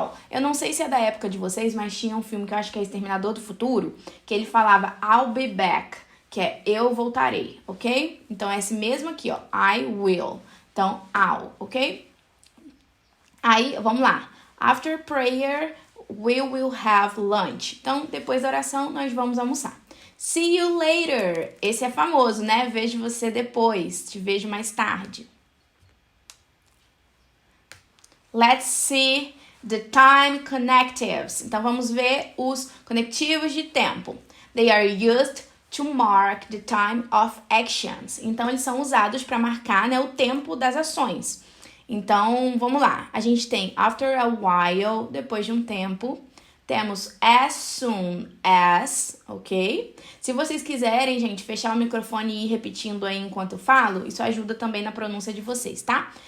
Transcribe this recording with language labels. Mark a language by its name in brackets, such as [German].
[Portuguese] Eu não sei se é da época de vocês, mas tinha um filme que eu acho que é Exterminador do Futuro, que ele falava [English] I'll be back, [Portuguese] que é eu voltarei, ok? Então é esse mesmo aqui, ó, I will. Então, I'll, ok? Aí, vamos lá. [English] After prayer, we will have lunch. [Portuguese] Então, depois da oração, nós vamos almoçar. [English] See you later. [Portuguese] Esse é famoso, né? Vejo você depois. Te vejo mais tarde. [English] Let's see the time connectives. [Portuguese] Então, vamos ver os conectivos de tempo. [English] They are used to mark the time of actions. [Portuguese] Então, eles são usados para marcar, né, o tempo das ações. Então, vamos lá. A gente tem [English] after a while, [Portuguese] depois de um tempo. Temos as soon as, ok? Se vocês quiserem, gente, fechar o microfone e ir repetindo aí enquanto eu falo, isso ajuda também na pronúncia de vocês, tá?